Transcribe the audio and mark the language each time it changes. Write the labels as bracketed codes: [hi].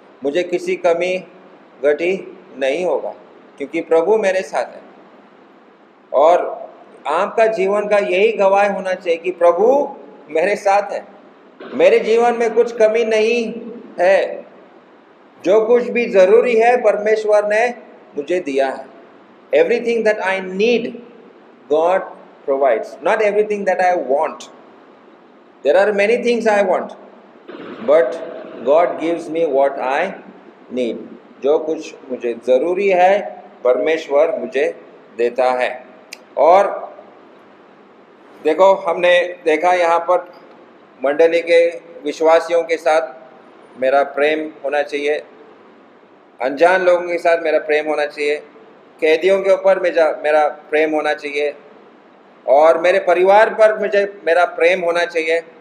[hi] मुझे किसी कमी घटी नहीं होगा, क्योंकि प्रभु मेरे साथ है। और आपका जीवन का यही गवाह होना चाहिए कि प्रभु मेरे साथ है, मेरे जीवन में कुछ कमी नहीं है, जो कुछ भी जरूरी है परमेश्वर ने मुझे दिया है। [en] Everything that I need, God provides. Not everything that I want. There are many things I want, but God gives me what I need. [hi] जो कुछ मुझे जरूरी है परमेश्वर मुझे देता है। और देखो, हमने देखा यहाँ पर मंडली के विश्वासियों के साथ मेरा प्रेम होना चाहिए, अनजान लोगों के साथ मेरा प्रेम होना चाहिए, कैदियों के ऊपर मेरा प्रेम होना चाहिए, और मेरे परिवार पर मेरा प्रेम होना चाहिए।